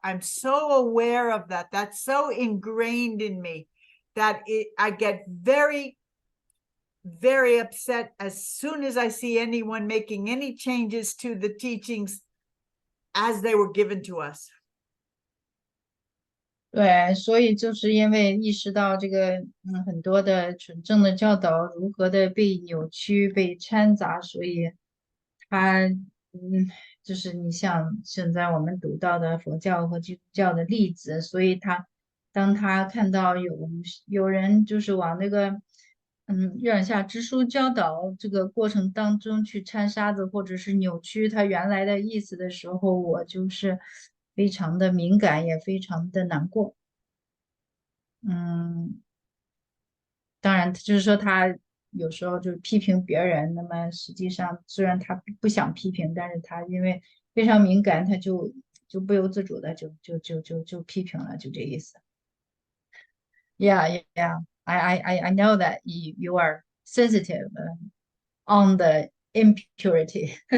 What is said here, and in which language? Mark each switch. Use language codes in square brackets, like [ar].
[en] I'm so aware of that. That's so ingrained in me that I get very, very upset as soon as I see anyone making any changes to the teachings as they were given to us. [zh] 对，所以就是因为意识到这个，很多的纯正的教导如何的被扭曲、被掺杂，所以他，就是你像现在我们读到的佛教和基督教的例子，所以当他看到有人就是往那个，月亮下之书教导这个过程当中去掺沙子，或者是扭曲他原来的意思的时候，我就是非常的敏感，也非常的难过。当然就是说他有时候就是批评别人，那么实际上虽然他不想批评，但是他因为非常敏感，他就不由自主的就批评了，就这意思。 [en] Yeah, I know that you are sensitive on the impurity.